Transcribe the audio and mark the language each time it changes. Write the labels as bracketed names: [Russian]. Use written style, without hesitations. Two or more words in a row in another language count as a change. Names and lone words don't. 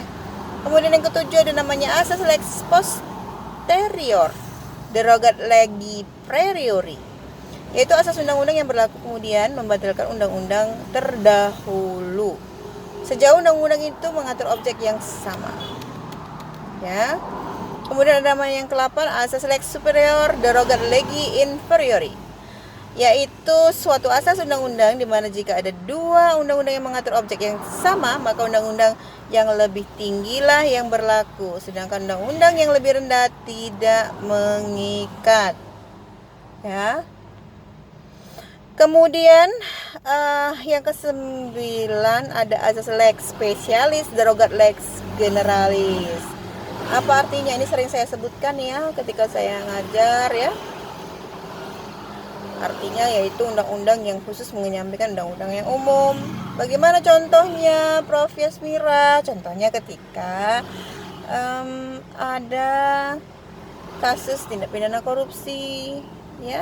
[Indonesian] Kemudian yang ketujuh ada namanya asas [Latin] lex posterior, derogat legi priori, [Indonesian] yaitu asas undang-undang yang berlaku kemudian membatalkan undang-undang terdahulu sejauh undang-undang itu mengatur objek yang sama. Ya. Kemudian ada nama yang ke-8 asas [Latin] lex superior derogat legi inferiori, [Indonesian] yaitu suatu asas undang-undang di mana jika ada dua undang-undang yang mengatur objek yang sama, maka undang-undang yang lebih tinggilah yang berlaku, sedangkan undang-undang yang lebih rendah tidak mengikat. Ya. Kemudian yang ke-9 ada asas [Latin] lex specialis derogat lex generalis. [Indonesian] Apa artinya? Ini sering saya sebutkan ya ketika saya ngajar ya. Artinya yaitu undang-undang yang khusus menyampaikan undang-undang yang umum. Bagaimana contohnya, Prof. Yasmira? Contohnya ketika ada kasus tindak pidana korupsi, ya.